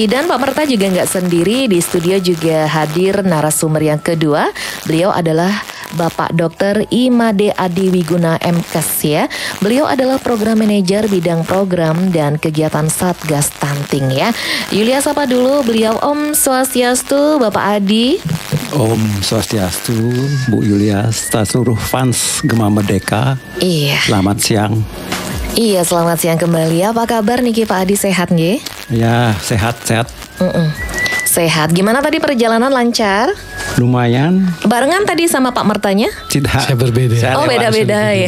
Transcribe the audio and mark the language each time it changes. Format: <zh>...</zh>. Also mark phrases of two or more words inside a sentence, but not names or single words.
<id>Dan Pak Merta juga nggak sendiri, di studio juga hadir narasumber yang kedua. Beliau adalah Bapak Dr. Imade Adi Wiguna MKes ya. Beliau adalah Program Manajer Bidang Program dan Kegiatan Satgas Stunting ya. Yulia sapa dulu beliau. Om Swastiastu, Bapak Adi. Om Swastiastu, Bu Yulia, seluruh fans Gema Merdeka. Iya. Selamat siang. Iya, selamat siang kembali. Apa kabar Niki Pak Adi, sehat nggih? Ya, sehat-sehat. Sehat. Gimana tadi perjalanan lancar? Lumayan. Barengan tadi sama Pak Mertanya? Tidak. Saya berbeda. Oh, beda-beda ya.</id>